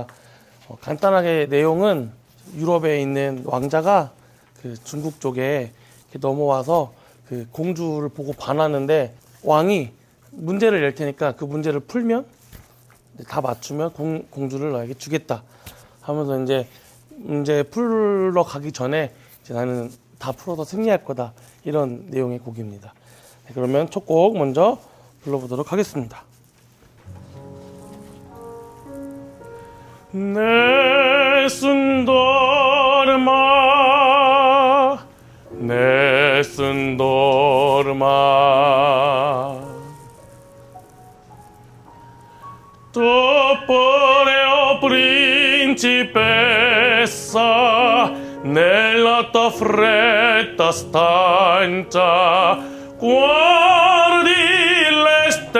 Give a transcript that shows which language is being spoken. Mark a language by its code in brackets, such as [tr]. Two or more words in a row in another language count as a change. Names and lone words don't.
[ko] 간단하게 내용은 유럽에 있는 왕자가 그 중국 쪽에 이렇게 넘어와서 그 공주를 보고 반하는데 왕이 문제를 낼 테니까 그 문제를 풀면 다 맞추면 공주를 너에게 주겠다 하면서 이제 문제 풀러 가기 전에 이제 나는 다 풀어서 승리할 거다 이런 내용의 곡입니다. 네, 그러면 첫 곡 먼저 불러보도록 하겠습니다. [it] Nessun dorma, nessun dorma. Topolio principessa, nella tua fredda stanza, guardi le